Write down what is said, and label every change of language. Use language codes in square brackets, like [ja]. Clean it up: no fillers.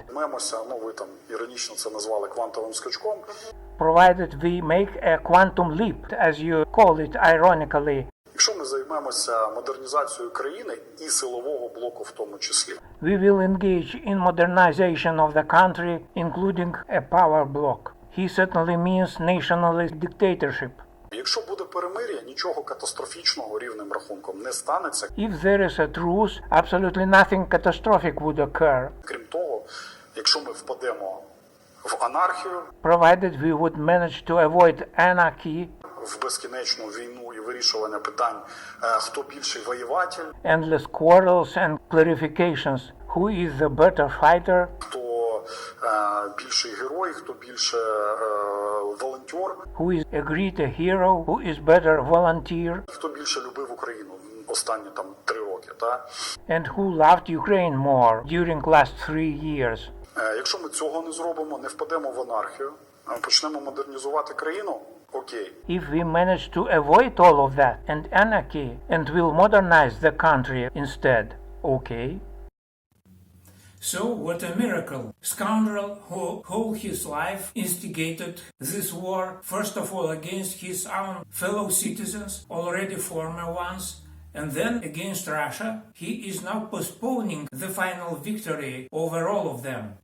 [uk] Займемося, ви там іронічно це назвали квантовим скачком. [en] provided we make a quantum leap, as you call it ironically. [uk] Якщо ми займемося модернізацією країни і силового блоку в тому числі. [en] We will engage in modernization of the country, including a power bloc. He certainly means nationalist dictatorship. [uk] Якщо буде перемир'я, нічого катастрофічного рівним рахунком не станеться. [en] If there is a truce, absolutely nothing catastrophic would occur, [uk] Крім того, якщо ми впадемо в анархію, [en] provided we would manage to avoid anarchy, [uk] в безкінечну війну і вирішування питань, хто більший воєватель, [en] endless quarrels and clarifications, who is the better fighter, [uk] хто більший герой, хто більше волонтер, [en] who is a greater hero, who is better volunteer, [uk] хто більше любив Україну останні 3 роки. Та? [en] and who loved Ukraine more during last 3 years. [uk] Якщо ми цього не зробимо, не впадемо в анархію, почнемо модернізувати країну, окей. [en] If we manage to avoid all of that and anarchy and will modernize the country instead, okay? So, what a miracle! Scoundrel who whole his life instigated this war, first of all against his own fellow citizens, already former ones, and then against Russia, he is now postponing the final victory over all of them.